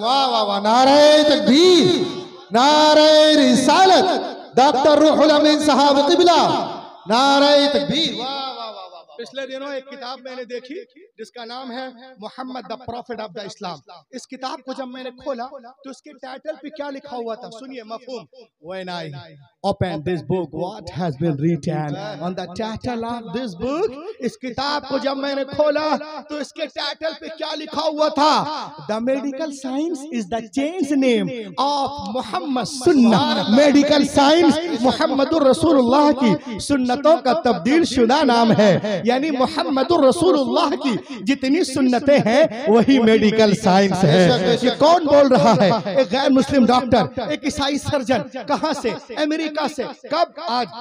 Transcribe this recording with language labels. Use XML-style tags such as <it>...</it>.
<hi>वाह वाह वाह, नारे तकबीर, नारे रिसालत, डॉक्टर रूहुल अमीन साहब क़िबला, नारे तकबीर। पिछले दिनों एक किताब मैंने देखी जिसका नाम है Mohammad the profit of the इस्लाम। इस किताब को जब मैंने खोला तो इसके टाइटल पे क्या लिखा हुआ था, सुनिए मफहूम।</hi> <en>When I opened this book, what has been written on the title of this book?</en> <hi>इस किताब को जब मैंने खोला तो इसके टाइटल पे क्या लिखा हुआ था?</hi> <en>The medical science is the change name of Muhammad सुन्नत।</en> <hi>मेडिकल साइंस मुहम्मदुर रसूलुल्लाह की सुन्नतों का तब्दील शुदा नाम है। यानी मुहम्मदुर रसूलुल्लाह की जितनी सुन्नतें हैं वही मेडिकल साइंस है। ये कौन बोल रहा है? एक गैर मुस्लिम डॉक्टर, एक ईसाई सर्जन। कहां से? अमेरिका अमेरिका से। कब? आज।</hi>